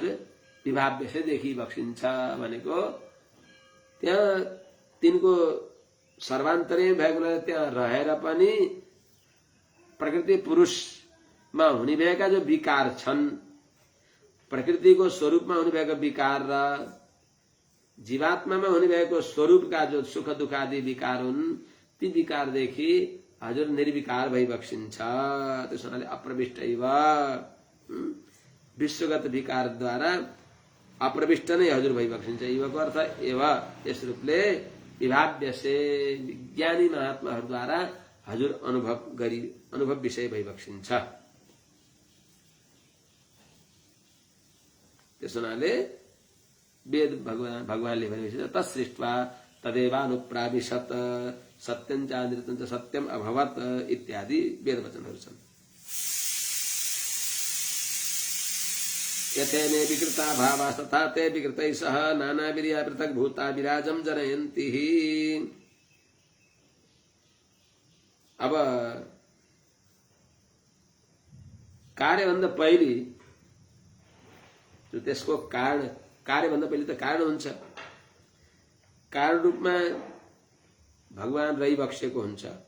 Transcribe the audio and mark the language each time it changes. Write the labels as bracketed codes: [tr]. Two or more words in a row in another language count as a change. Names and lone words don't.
[ne] विभाव्य देखिबक्सिन्छ भनेको त्यहाँ तिनको सर्वान्तरै भएको हुनाले त्यहाँ रहेर पनि प्रकृति पुरुषमा हुने भएका जो विकार छन्, प्रकृतिको स्वरूपमा हुने भएका विकार र जीवात्मामा हुने भएको स्वरूपका जो सुख दुख आदि विकार हुन्, ती विकारदेखि हजुर निर्विकार भइबक्सिन्छ। त्यस हुनाले अप्रविष्ट इव विश्वगत विकारद्वारा अप्रविष्ट नै हजुर भइबक्सिन्छ। इवको अर्थ एव यस रूपले विभाव्य से विज्ञानी महात्माहरूद्वारा हजुर अनुभव विषय भइबक्सिन्छ। त्यस हुनाले वेद भगवानले भनेपछि [sa] तत्सृष्ट्वा तदेवानुप्राविशत सत्यञ्चानृतञ्च सत्यम अभवत् इत्यादि [ne] वेद वचनहरू छन्। [sa] यथेने विकृता भावास्तथा ते विकृतैः सह नानावीर्या पृथक् भूता विराजं जनयन्ति। [ne] अब कार्यभन्दा पहिले जो त्यसको कार्यभन्दा पहिले त कारण हुन्छ, कारण रूपमा भगवान रहिबक्सेको हुन्छ।